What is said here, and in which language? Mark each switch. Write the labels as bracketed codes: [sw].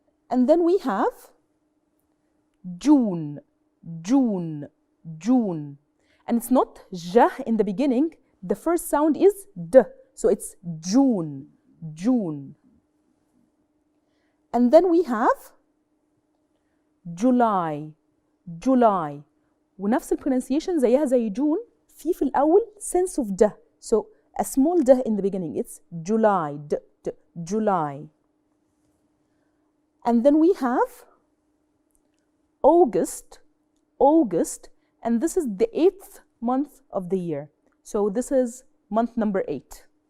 [en] And then we have June, June, June. And it's not j in the beginning. The first sound is d. So it's June, June. And then we have July, July. [ar] ونفس البرونسيشن زيها زي جون في الأول [en] sense of [ar] د. [en] So a small d in the beginning. It's July, d, d, July. And then we have August, August. And this is the 8th month of the year. So this is month number 8.